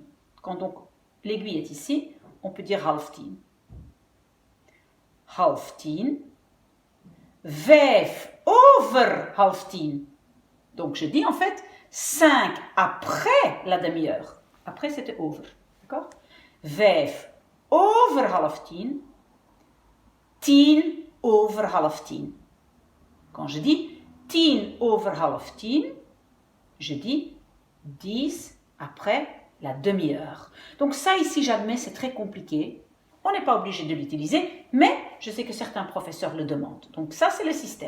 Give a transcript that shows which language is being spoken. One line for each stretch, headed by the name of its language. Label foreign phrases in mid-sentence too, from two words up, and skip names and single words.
French: Quand donc l'aiguille est ici, on peut dire 9:10.
English: 9:10. 5 over 9:10.
French: Donc, je dis en fait 5 après la demi-heure. Après, c'était over. D'accord? 5 over 9:10.
English: 10 over 9:10.
French: Quand je dis 10 over 9:10, je dis 10 après la demi-heure. Donc ça ici, j'admets, c'est très compliqué. On n'est pas obligé de l'utiliser, mais je sais que certains professeurs le demandent. Donc ça, c'est le système.